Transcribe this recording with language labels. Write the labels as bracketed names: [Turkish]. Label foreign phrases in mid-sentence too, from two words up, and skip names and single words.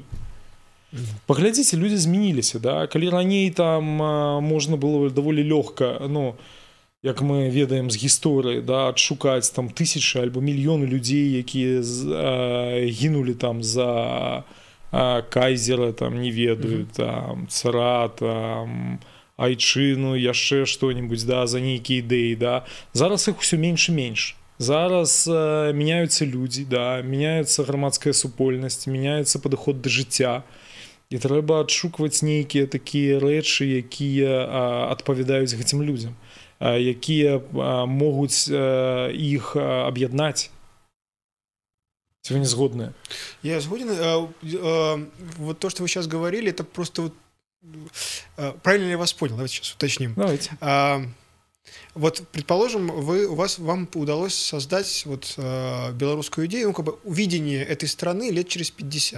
[Belarusian] Паглядзіце, людзі змяніліся, да? Калі раней там можна было даволі лёгка, ну, як мы ведаем з гісторыі, да, адшукаць там тысячы альбо мільёны людзей, якія гінулі там за кайзера, там, не ведаю, там, цара, там, айчыну, яшчэ што-нибудь, да, за нейкія ідэі, да. Зараз іх усё менш і менш. Зараз [Russian] меняются люди, [Belarusian] да, меняется громадская супольнасць, меняется падыход да жыцця. І трэба адшукваць нейкія такія рэчы, якія адпавядаюць гэтым людзям, якія могуць іх аб'яднаць. Ці вы не згодны? Я згоден. [Russian] Вот то, что вы сейчас говорили, это просто вот... Правильно ли я вас понял? Давайте сейчас уточним. Давайте. Вот, предположим, вам удалось создать вот, белорусскую идею, ну, как бы видение этой страны лет через 50.